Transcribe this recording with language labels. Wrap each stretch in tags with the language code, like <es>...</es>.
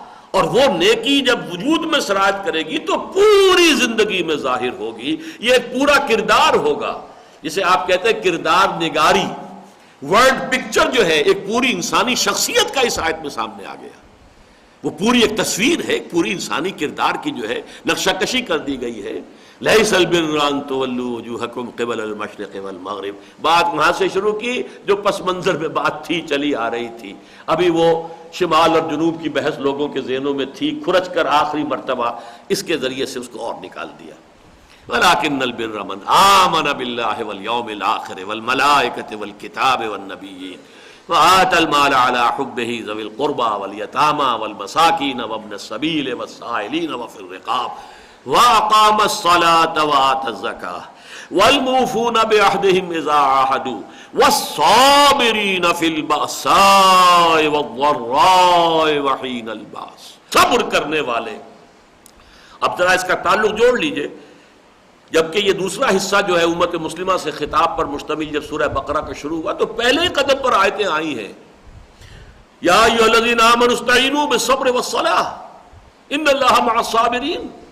<ur>اور وہ نیکی جب وجود میں سرایت کرے گی تو پوری زندگی میں ظاہر ہوگی. یہ ایک پورا کردار ہوگا، جسے آپ کہتے ہیں کردار نگاری.</ur> <en>word picture</en> <ur>جو ہے ایک پوری انسانی شخصیت کا اس آیت میں سامنے آ گیا. وہ پوری ایک تصویر ہے، پوری انسانی کردار کی جو ہے نقشہ کشی کر دی گئی ہے.</ur> <ar>لیس البر ان تولوا وجوہکم قبل المشرق والمغرب.</ar> <ur>بات وہاں سے شروع کی جو پس منظر میں بات تھی، چلی آ رہی تھی. ابھی وہ شمال اور جنوب کی بحث لوگوں کے ذہنوں میں تھی، کھرچ کر آخری مرتبہ اس کے ذریعے سے اس کو اور نکال دیا.</ur> <ar>ولكن البر من آمن بالله واليوم الآخر والملائكة والكتاب والنبيين وآتى المال على حبه ذوي القربى واليتامى والمساكين وابن السبيل والسائلين وفي الرقاب وأقام الصلاة وآتى الزكاة والموفون بعهدهم إذا عاهدوا والصابرين في البأساء والضراء وحين البأس.</ar> <ur>صبر کرنے والے. اب ذرا اس کا تعلق جوڑ لیجئے، جبکہ یہ دوسرا حصہ جو ہے امت مسلمہ سے خطاب پر مشتمل جب سورہ بقرہ کا شروع ہوا تو پہلے ہی قدم پر آیتیں آئی ہیں.</ur> <ar>یا ایھا الذین آمنوا استعینوا بالصبر والصلاۃ ان اللہ مع الصابرین.</ar>